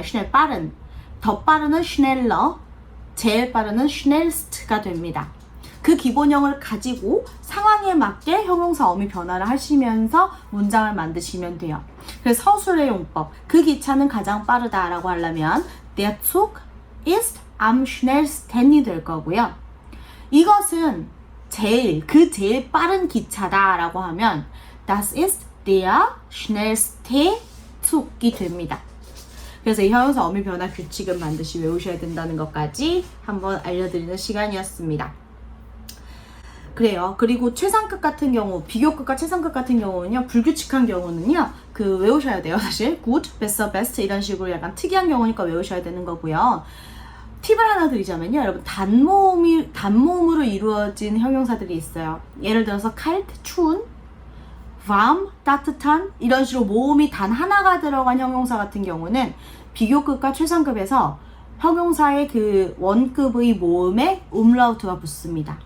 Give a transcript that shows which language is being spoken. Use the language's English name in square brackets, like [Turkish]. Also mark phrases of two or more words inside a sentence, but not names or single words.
[Korean] 슈넬 빠른, 더 빠른은 슈넬러, 제일 빠른은 슈넬스트가 됩니다. 그 기본형을 가지고 상황에 맞게 형용사 어미 변화를 하시면서 문장을 만드시면 돼요. 그래서 서술의 용법, 그 기차는 가장 빠르다라고 하려면 [German] der Zug ist am schnellsten [Korean] 이 될 거고요. 이것은 제일 빠른 기차다라고 하면 [German] das ist der schnellste Zug [Korean] 이 됩니다. 그래서 이 형용사 어미 변화 규칙은 반드시 외우셔야 된다는 것까지 한번 알려드리는 시간이었습니다. 그래요. 그리고 최상급 같은 경우, 비교급과 최상급 같은 경우는요, 불규칙한 경우는요, 그 외우셔야 돼요. 사실 [German] good, besser, best [Korean] 이런 식으로 약간 특이한 경우니까 외우셔야 되는 거고요. 팁을 하나 드리자면요, 여러분, 단모음으로 이루어진 형용사들이 있어요. 예를 들어서 kalt, 추운, warm, 따뜻한 이런 식으로 모음이 단 하나가 들어간 형용사 같은 경우는 비교급과 최상급에서 형용사의 그 원급의 모음에 umlaut가 붙습니다.